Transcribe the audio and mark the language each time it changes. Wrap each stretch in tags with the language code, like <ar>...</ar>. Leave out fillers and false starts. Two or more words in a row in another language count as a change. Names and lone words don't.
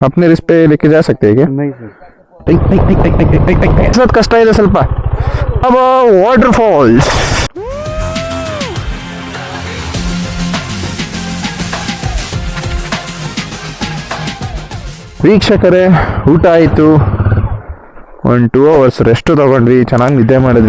<hi>अपने रिस्क पे लेके जा सकते हैं क्या? नहीं सर</hi> <kn>ಸ್ವಲ್ಪ ಕಷ್ಟ ಇದೆ ಸ್ವಲ್ಪ. अब ವಾಟರ್ಫಾಲ್ಸ್. ವೀಕ್ಷಕರೇ, ಊಟ ಆಯಿತು. 1-2 hours ರೆಸ್ಟು ತೊಗೊಂಡ್ವಿ, ಚೆನ್ನಾಗಿ ನಿದ್ದೆ ಮಾಡಿದ್ವಿ.</kn>